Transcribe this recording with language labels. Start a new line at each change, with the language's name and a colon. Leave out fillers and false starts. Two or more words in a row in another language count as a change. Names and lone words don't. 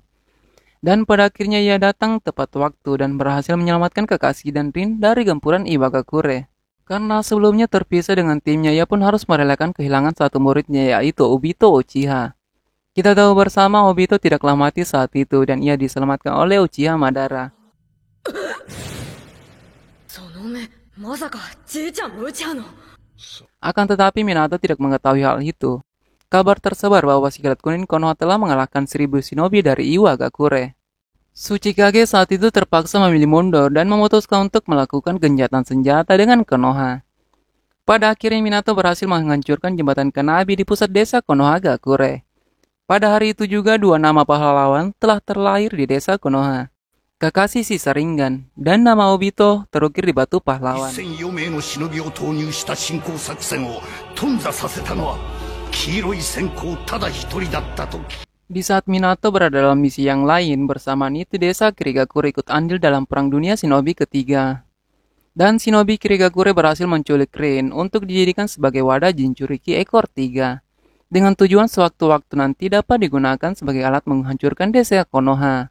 Indonesian: Dan pada akhirnya ia datang tepat waktu dan berhasil menyelamatkan Kakashi dan Rin dari gempuran Iwagakure. Karena sebelumnya terpisah dengan timnya, ia pun harus merelakan kehilangan satu muridnya, yaitu Obito Uchiha. Kita tahu bersama Obito tidaklah mati saat itu, dan ia diselamatkan oleh Uchiha Madara.
Japanese: その目まさかじいちゃんも打ちゃうの。
Indonesian: Akan tetapi Minato tidak mengetahui hal itu. Kabar tersebar bahwa si kilat kuning Konoha telah mengalahkan 1000 shinobi dari Iwagakure. Tsuchikage saat itu terpaksa memilih mundur dan memutuskan untuk melakukan gencatan senjata dengan Konoha. Pada akhirnya Minato berhasil menghancurkan jembatan Kanabi di pusat desa Konohagakure. Pada hari itu juga dua nama pahlawan telah terlahir di desa Konoha. Kakashi si Sharingan dan nama Obito terukir di batu pahlawan.
Japanese: 1004 名の忍びを投入した侵攻作戦を頓挫させたのは黄色い閃光ただ一人だったと。
Indonesian: Di saat Minato berada dalam misi yang lain, bersamaan itu desa Kirigakure ikut andil dalam Perang Dunia Shinobi ketiga. Dan Shinobi Kirigakure berhasil menculik Rin untuk dijadikan sebagai wadah Jinchuriki ekor 3. Dengan tujuan sewaktu-waktu nanti dapat digunakan sebagai alat menghancurkan desa Konoha.